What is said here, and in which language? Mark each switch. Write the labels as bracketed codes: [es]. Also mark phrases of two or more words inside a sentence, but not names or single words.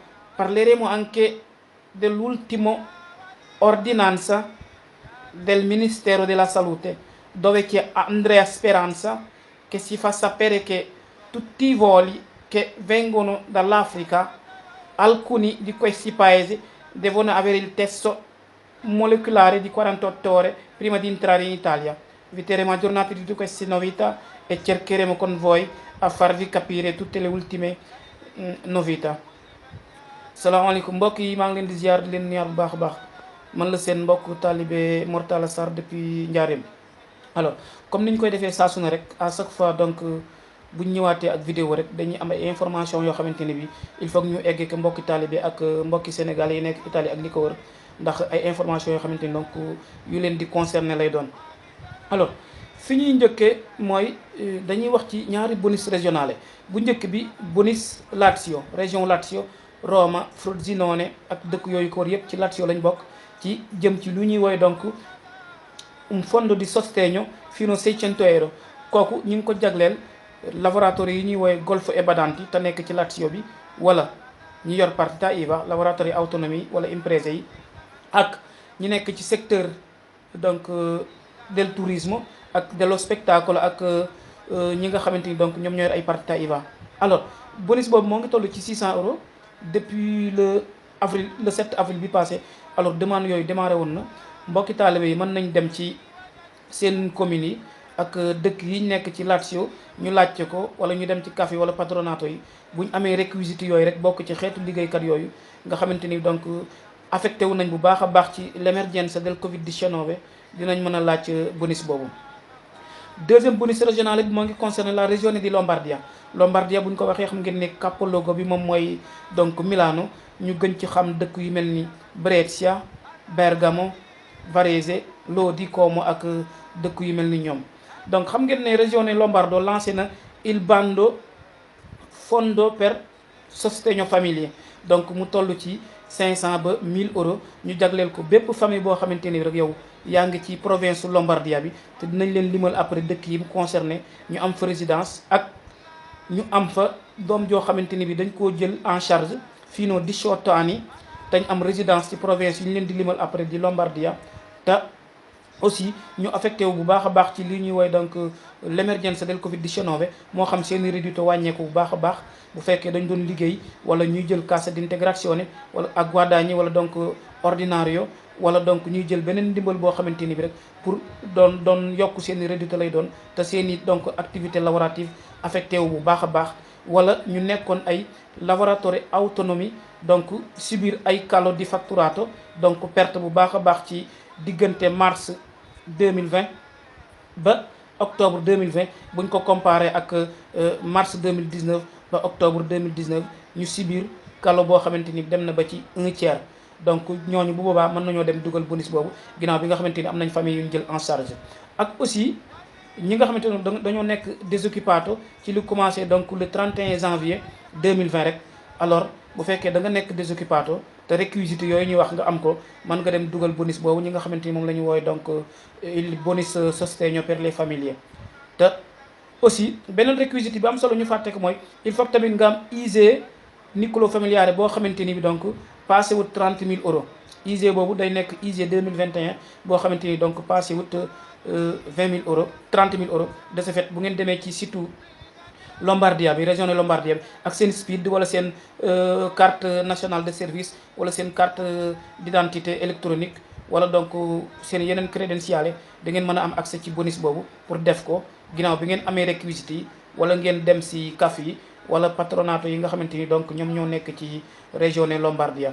[it] Parleremo anche dell'ultimo ordinanza del Ministero della Salute, dove c'è Andrea Speranza che si fa sapere che tutti i voli che vengono dall'Africa, alcuni di questi paesi devono avere il test molecolare di 48 ore prima di entrare in Italia. Vi terremo aggiornati di tutte queste novità e cercheremo con voi a farvi capire tutte le ultime novità. [wo] salaamaaleykum mbokk yi maa ngi leen di ziar di leen ñaar bu baax a baax man la seen mbokk talibé Mortala Sarr depuis Njaareem. Alors comme ni ñu koy defee saa su ne rek [fr] à chaque fois [wo] donc bu ñu ñëwaatee ak vidéo rek dañuy am ay information yoo xamante ne bi [fr] il faut que [wo] ñu eggee ko mbokki talibé ak mbokki sénégalais yi nekk Italie ak li ko wër, ndax ay information yoo xamante ni donc yu leen di concerné lay doon. Alors fi ñuy njëkkee mooy dañuy wax ci ñaari bonus régionale. Bu njëkk bi bonus Lazio, région Lazio, Roma, Frosinone ak dëkk yooyu ko wër yëpp ci Lazio lañ bokk, ci jëm ci lu ñuy woy donc [it] un fondo di sostegno fino a 600 euro. [wo] kooku ñu ngi ko jagleel lavoratori yi ñuy woy [it] Golfo e Badanti [wo] te nekk ci Lazio bi, wala ñi yor [it] partita IVA, lavoratori autonomi [wo] wala imprese yi, ak ñi nekk ci secteur donc del tourisme ak [it] dello spettacolo [wo] ak ñi nga xamante ni donc ñoom ñooy ay [it] partita IVA. [wo] Alors bonus boobu moo ngi toll ci 600 euros [fr] depuis le 7 avril [wo] bi passé. Alors demande yooyu démarré woon na, mbokki taalibe yi mën nañ dem ci seen communes yi ak dëkk yi nekk ci Lazio ñu laajte ko, wala ñu dem ci café wala patronato yi bu ñu amee réquisites yooyu rek bokk ci xeetu liggéeykat yooyu nga xamante ni donc affecté wu nañ bu baax a baax ci [it] l'emergenza del Covid-19, [wo] dinañ mën a laaj bonus boobu. Deuxième bonus régional bi moo ngi concerné la région di Lombardia. Lombardia bu ñu ko waxee xam ngeen ne capoluogo bi moom mooy donc Milano, ñu gën ci xam dëkk yu mel ni Brescia, Bergamo, Varese, Lodi, Como ak dëkk yu mel ni ñoom. Donc xam ngeen ne Regione Lombardo lancé na [it] il bando fondo per sostegno famiglie, [wo] donc mu toll ci 500 ba 1000 euros ñu jagleel ko bépp famille boo xamante ni rek yow yaa ngi ci province Lombardia bi, te dinañ leen limal après dëkk yi mu concerné ñu am fa résidence ak ñu am fa doom joo xamante ni bi dañ koo jël [fr] en charge [it] fino 18 anni [wo] dañ am résidence ci province yi ñu leen di limal après di Lombardia, te aussi ñu affecté wu bu baax a baax ci li ñuy woy donc [it] l'emergenza del Covid-19 [wo] moo xam seeni reddito wàññeeku bu baax a baax bu fekkee dañ doon liggéey wala ñuy jël [it] cassa d'integrazione [wo] wala ak guadagni wala donc ordinario wala donc ñuy jël beneen ndimbal boo xamante ni bi rek pour doon yokk seeni reddito lay doon te seeni donc activité lavorative affecté wu bu baax a baax wala ñu nekkoon ay [it] lavoratori autonomi [wo] donc subir ay [it] calo di fatturato [wo] donc perte bu baax a baax ci diggante mars 2020 ba octobre 2020 buñ ko comparé ak mars 2019 ba octobre 2019 ñu subir calo boo xamante ni dem na ba ci 1/3 donc ñooñu bu boobaa mën nañoo dem dugal bonus boobu ginnaaw bi nga xamante ni am nañ famille yu ñu jël [fr] en charge [wo] ak aussi ñi nga xamante ne dañoo nekk désoccupato ci lu commencé donc [fr] le 31 janvier 2020 [wo] rek alors bu fekkee da nga nekk désoccupato te réquisites yooyu ñuy wax nga am ko mën nga dem dugal bonus boobu ñi nga xamante ni moom la ñu woowe donc il [it] bonus sostegno per le famiglie [wo] te aussi beneen réquisite bi am solo ñu fàtte ko mooy [fr] il faut [wo] tamit nga am [it] ISEE nucleo familiare [wo] boo xamante ni bi donc passé wut 30 000 euros ISEE boobu day nekk ISEE 2021 boo xamante ni donc passé wut 20 000 euros 30 000 euros de [fr] ce fait [wo] bu ngeen demee ci site Lombardia bi [fr] région de Lombardia [wo] bi ak seen SPID wala seen [fr] carte nationale de service [wo] wala seen [fr] carte d'identité électronique [wo] wala donc seen yeneen crédentials da ngeen mën a am accès ci bonus boobu pour def ko ginnaaw bi ngeen amee réquisites yi wala ngeen dem si CAF yi wala patronato yi nga xamante ni donc ñoom ñoo nekk ci [fr] région de Lombardia.